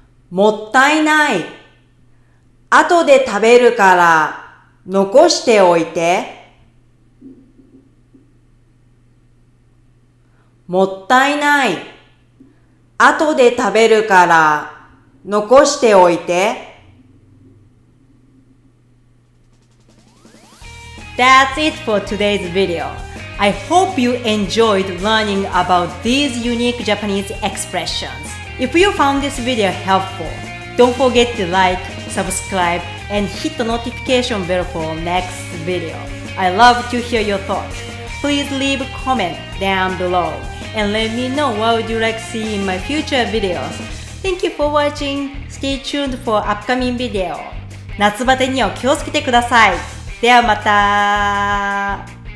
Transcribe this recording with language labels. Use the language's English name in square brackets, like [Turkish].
[Japanese] もったいない。後で食べるから残しておいて。もったいない。後で食べるから残しておいて。 [English] That's it for today's video. I hope you enjoyed learning about these unique Japanese expressions. If you found this video helpful, don't forget to like, subscribe, and hit the notification bell for next video. I love to hear your thoughts. Please leave a comment down below and let me know what would you like to see in my future videos. Thank you for watching. Stay tuned for upcoming video. [Japanese] 夏バテには気をつけてください。ではまた。